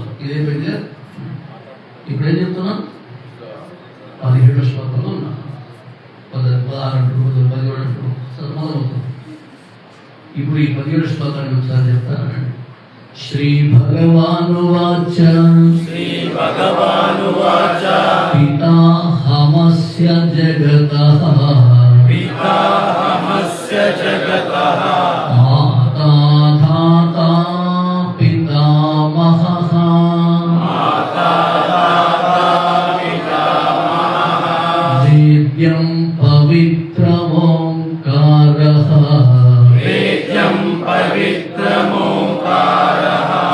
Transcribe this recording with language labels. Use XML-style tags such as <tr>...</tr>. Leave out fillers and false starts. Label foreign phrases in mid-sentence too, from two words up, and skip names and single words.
<te>ఇదే పెట్టా. ఇప్పుడేం చెప్తున్నాం? 17 శ్లోకంలో ఉన్నా. 16 అంటారు, 17 అంటారు, మొదలవుతుంది. ఇప్పుడు ఈ 17 శ్లోకాన్ని ఒకసారి చెప్తానండి.</te> <sa>శ్రీ భగవానువాచ శ్రీ భగవానువాచ పితాహమస్య జగతః పితాహమస్య జగతః మాతా ధాతా పితామహః మాతా దాతా పితామహః వేద్యం పవిత్రమోంకారః వేద్యం పవిత్రమోంకారః</sa>